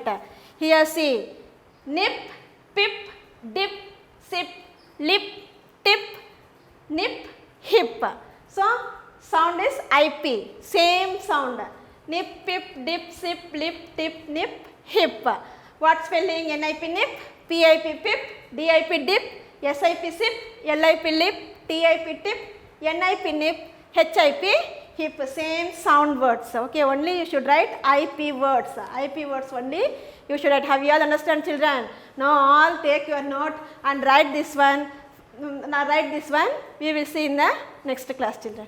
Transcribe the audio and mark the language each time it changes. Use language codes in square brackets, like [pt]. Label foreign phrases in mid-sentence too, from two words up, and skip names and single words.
[en] Here see, nip, pip, dip, sip, lip, tip, nip, hip. So sound is IP. Same sound. Nip, pip, dip, sip, lip, tip, nip, hip. What spelling? NIP, nip. PIP, pip. DIP, dip. SIP, sip. LIP, lip. TIP, tip. NIP, nip. HIP, hip. Same sound words. Okay, only you should write IP words. IP words only you should write. Have you all understand, children? Now all take your note and write this one. Now write this one. We will see in the next class, children.